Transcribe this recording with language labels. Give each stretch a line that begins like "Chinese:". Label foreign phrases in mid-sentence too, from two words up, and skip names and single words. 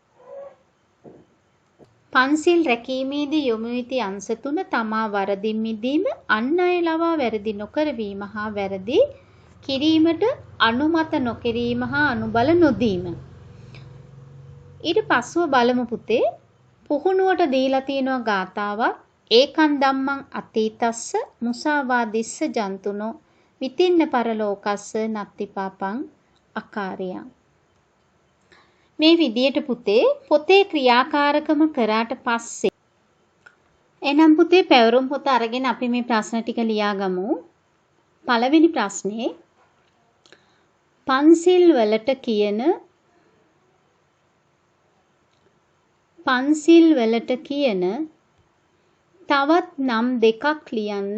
Sinhala: පන්සිල් රැකීමේදී යොමු යුතු අංශ 3 තමා වරදින් මිදීම, අන් අය ලවා වැරදි නොකරවීම හා වැරදි කිරීමට අනුමත නොකිරීම හා අනුබල නොදීම. ඊට පස්සුව බලමු පුතේ පුහුණුවට දීලා තියෙනවා ගාතාවක්.
Pali: ඒකන් ධම්මං අතීතස්ස මුසාවාදිස්ස ජන්තුනෝ විතින්න පරලෝකස්ස නත්ති පාපං අකාරයං.
Sinhala: මේ විදියට පුතේ පොතේ ක්‍රියාකාරකම කරාට පස්සේ එනම් පුතේ පැවරුම් පොත අරගෙන අපි මේ ප්‍රශ්න ටික ලියාගමු. පළවෙනි ප්‍රශ්නේ පන්සිල් වලට කියන තවත් නම් දෙකක් ලියන්න.